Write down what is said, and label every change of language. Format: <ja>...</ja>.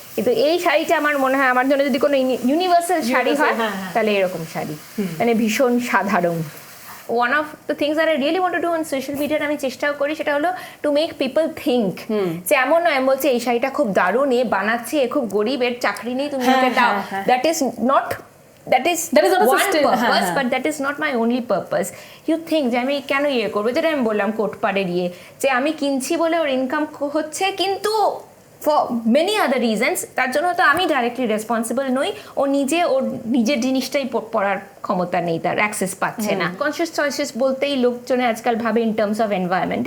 <bn>কিন্তু এই শাড়িটা আমার মনে হয় আমার জন্য যদি কোনো ইউনিভার্সাল শাড়ি হয়, তাহলে এরকম শাড়ি, মানে ভীষণ সাধারণ।</bn> <en>one of the things that I really want to do</en> <bn>on social মিডিয়াতে আমি চেষ্টাও করি, সেটা হলো</bn> <en>to make people think</en> <bn>যে এমন নয় আমি বলছি এই শাড়িটা খুব দারুণ, এ বানাচ্ছে, এ খুব গরিব, এর চাকরি নেই, তুমি ওকে দাও।</bn> <en>That is not not a one system. purpose, but that is not my only purpose. You think</en> <bn>যে আমি কেন করবো, যেটা আমি বললাম কোটপাড়ের যে আমি কিনছি বলে ওর ইনকাম হচ্ছে, কিন্তু</bn> <en>for many other reasons</en> <bn>তার জন্য তো আমি ডাইরেক্টলি রেসপন্সিবল নই। ও নিজের জিনিসটাই পড়ার ক্ষমতা নেই, তার অ্যাক্সেস পাচ্ছে না। কনসিয়াস চয়েসেস বলতেই লোকজনে আজকাল ভাবে</bn> <en>In terms of environment.</en>